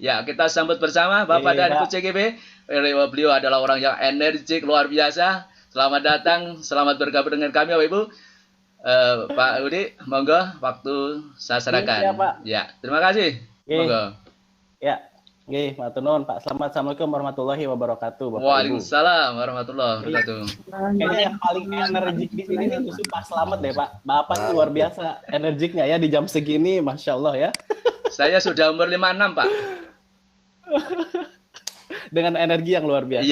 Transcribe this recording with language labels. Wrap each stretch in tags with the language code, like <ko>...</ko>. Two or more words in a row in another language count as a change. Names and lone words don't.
<id>Ya, kita sambut bersama Bapak Iya, dan Ibu CGP. Beliau adalah orang yang energik luar biasa. Selamat datang, selamat bergabung dengan kami Bapak Ibu. Pak Udi, monggo waktu saya serahkan. Iya, Pak. Ya, terima kasih. Monggo. Ya,</id> <jv>nggih, matur nuwun Pak.</jv> <ar>Assalamualaikum warahmatullahi wabarakatuh,</ar> <id>Bapak Ibu.</id> <ar>Waalaikumsalam warahmatullahi wabarakatuh.</ar> <id>Kayaknya yang paling energik di sini nih justru Pak Slamet deh, Pak. Bapak ini luar biasa energiknya ya di jam segini,</id> <ar>Masya Allah</ar> <id>ya. Saya sudah umur 56, Pak. Dengan energi yang luar biasa.</id>